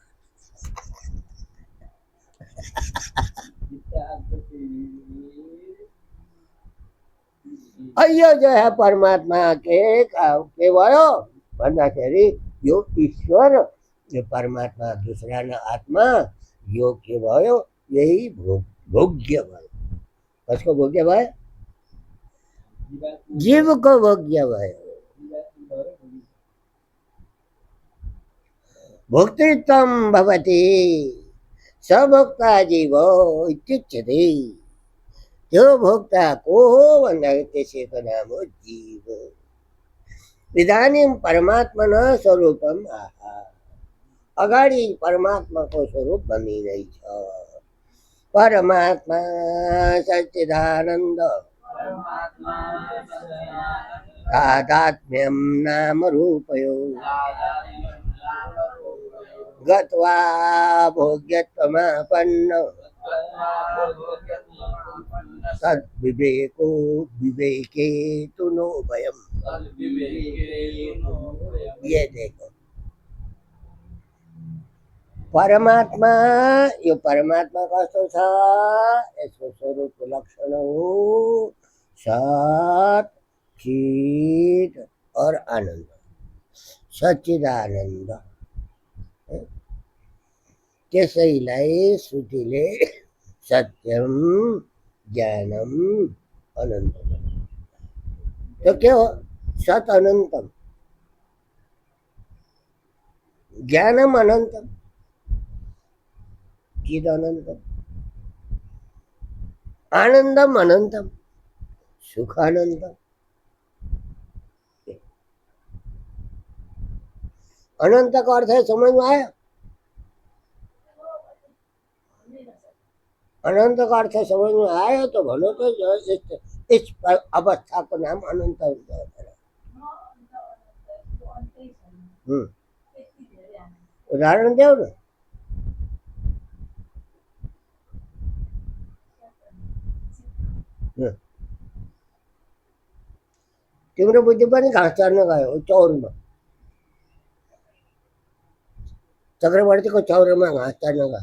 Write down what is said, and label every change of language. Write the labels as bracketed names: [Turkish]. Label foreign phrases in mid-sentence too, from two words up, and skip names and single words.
[Nepali] यो जो है परमात्मा के भयो भन्दाखेरि यो ईश्वर, यो परमात्मा दूसरा न आत्मा, यो के भयो? यही भोग्य भयो। कसको भोग्य भयो? जीवको भोग्य भयो। [Sanskrit] भोक्तृत्वं भवति सभोक्ता जीव इत्युच्यते। [Nepali] त्यो भोक्ता को हो भन्दाखेरि त्यसैको नाम हो जीव। [Sanskrit] इदानीं परमात्मनः स्वरूपम आहा, [Nepali] अगाडि परमात्माको स्वरूप भनिँदैछ। [Sanskrit] परमात्मा सच्चिदानन्द तादात्म्यं नाम रूपयो गत्वा भोग्यत्वमापन्न तद्विवेको विवेके तु नो भयम्। [Hindi] ये देखो परमात्मा, [Nepali] यो परमात्मा कस्तो छ? यसको स्वरूपको लक्षण हो सत, चित और आनंद। सच्चिदानन्द, त्यसैलाई श्रुतिले [Sanskrit] सत्यम ज्ञानम अनन्तम। [Nepali] तो के हो? [Sanskrit] सत अनन्तम, ज्ञानम अनन्तम, चिद अनन्तम, आनंदम अनंतम, सुख अनंतम। [Hindi] अनंत का अर्थ है, समझ में आया? अनंत का अर्थ समझ में आया तो भलो तो इस अवस्था को नाम अनंत होता है। उदाहरण दो ना। [Nepali] तिम्रो बुद्धि पनि घाँस चर्न गयो चौरमा, चक्रवर्तीको चौरमा घाँस चर्न गयो।